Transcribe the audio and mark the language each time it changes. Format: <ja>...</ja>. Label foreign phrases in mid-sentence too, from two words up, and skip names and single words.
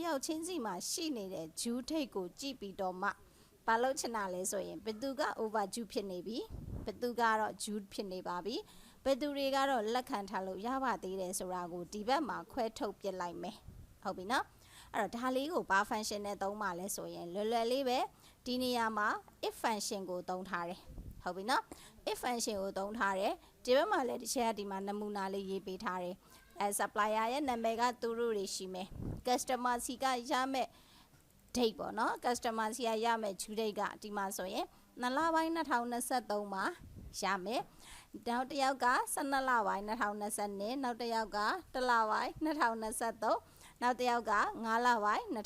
<my>ယောက်ချင်းစီမှာရှိနေတဲ့</my> <en>due date</en> <my>ကိုကြည့်ပြီးတော့မှဘာလို့ချင်တာလဲဆိုရင်ဘယ်သူက overdue ဖြစ်နေပြီဘယ်သူကတော့ due ဖြစ်နေပါပြီဘယ်သူတွေကတော့လက် ခံထားလို့ရပါသေးတယ်ဆိုတာကိုဒီဘက်မှာခွဲထုတ်ပြလိုက်မယ်ဟုတ်ပြီနော်အဲ့တော့ဒါလေးကိုဘာ function နဲ့သုံးပါလဲဆို ရင်လွယ်လွယ်လေးပဲဒီနေရာမှာ</my> <en>if function</en> <my>ကိုသုံးထားတယ်ဟုတ်ပြီနော်</my> <en>if function</en> <my>ကိုသုံးထားတယ်ဒီဘက်မှာလည်းတစ်ချက်ကဒီမှာနမူနာလေးရေးပေးထားတယ်supplier ရဲ့နာမည်ကသူတို့တွေရှိမယ် customer စီကရမယ် date ပေါ့နော် customer စီကရမယ်</my> <en>due date</en> <my>ကဒီမှာဆိုရင်2လပိုင်း2023မှာရမယ်နောက်တစ်ယောက်က12လပိုင်း2020နောက်တစ်ယောက်က1လပိုင်း2023နောက်တစ်ယောက်က5လပိုင်း</my>